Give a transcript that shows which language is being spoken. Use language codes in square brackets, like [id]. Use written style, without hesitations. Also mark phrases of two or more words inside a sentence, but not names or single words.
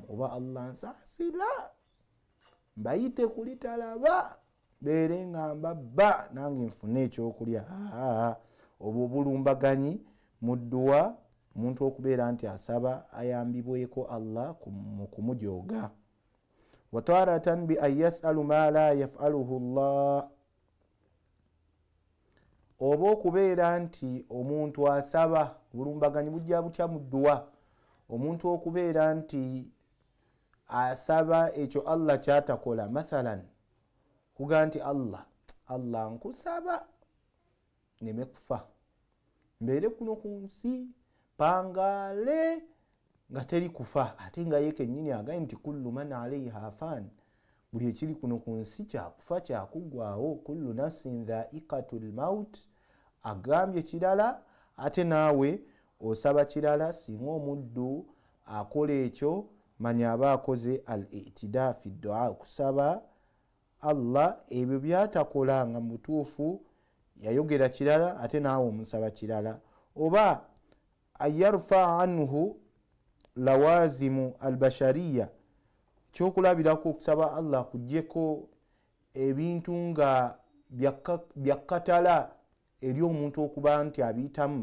[lg] Oba Allah nsaasira mbayite kulitalaba beere nga mbabba nange nfune ekyokulya. Obwo bulumbaganyi mu dduwa, omuntu okubeera nti asaba ayambibweko Allah mu kumujooga. [ar] وتارة بأن يسأل ما لا يفعله الله, [lg] oba okubeera nti omuntu asaba, bulumbaganyi bujja butya mu dduwa, omuntu okubeera nti asaba ekyo Allah kyatakola. Mathalan kuga nti Allah nkusaba neme kufa, mbeere kuno ku nsi pangale nga teri kufa, ate nga ye kennyini agaye nti [ar] كل من عليها فان, [lg] buli ekiri kuno ku nsi kyakufa kyakuggwaawo, [ar] كل نفس ذائقة الموت. [lg] Agambye kirala ate naawe osaba kirala. Singa omuddu akola ekyo manya aba akoze [ar] الاعتداء في الدعاء, [lg] okusaba Allah ebyo byatakola nga mutuufu yayogera kirala ate naawe omusaba kirala. Oba [ar] يرفع عنه لوازم البشرية, [lg] kyokulabirako okusaba Allah kujjeko ebintu nga byakatala eri omuntu okuba nti abiyitamu.